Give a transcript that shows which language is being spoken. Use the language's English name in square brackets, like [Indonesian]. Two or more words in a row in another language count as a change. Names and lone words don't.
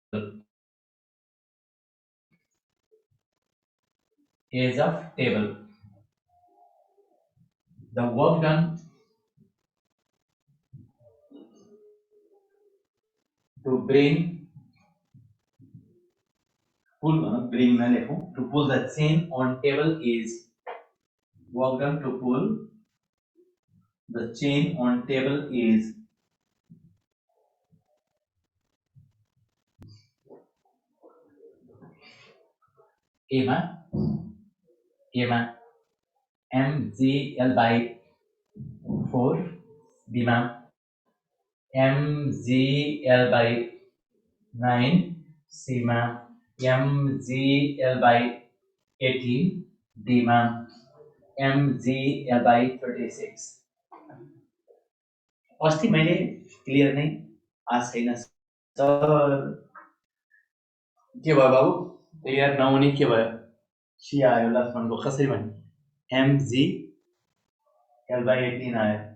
[English] The work done to bring to pull the chain on table is work done to pull the chain on table is mgl/4, b mgl/9, c mgl/18, d mgl/36। [Nepali] अस्ति मैले क्लियर नै आज छैन सर, के भयो बाबु? क्लियर नहुने के भयो? सी आयो [English] last one, [Nepali] कसरी भने mgl/18 आयो।